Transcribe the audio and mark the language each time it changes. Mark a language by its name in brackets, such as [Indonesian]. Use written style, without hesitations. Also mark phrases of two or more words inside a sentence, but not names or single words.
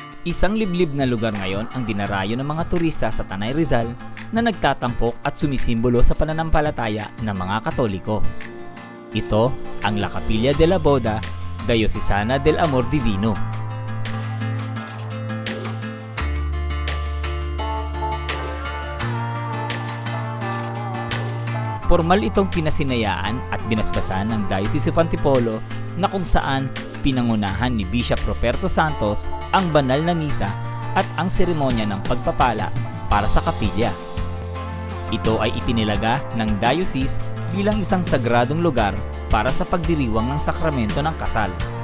[Filipino] Isang liblib na lugar ngayon ang dinarayo ng mga turista sa Tanay Rizal na nagtatampok at sumisimbolo sa pananampalataya ng mga Katoliko. Ito ang La Capilla de la Boda, Diocesana del Amor Divino. Formal itong pinasinayaan at binasbasan ng Diocese of Antipolo na kung saan pinangunahan ni Bishop Ruperto Santos ang banal na misa at ang seremonya ng pagpapala para sa kapilya. Ito ay itinilaga ng Diocese bilang isang sagradong lugar para sa pagdiriwang ng sakramento ng kasal.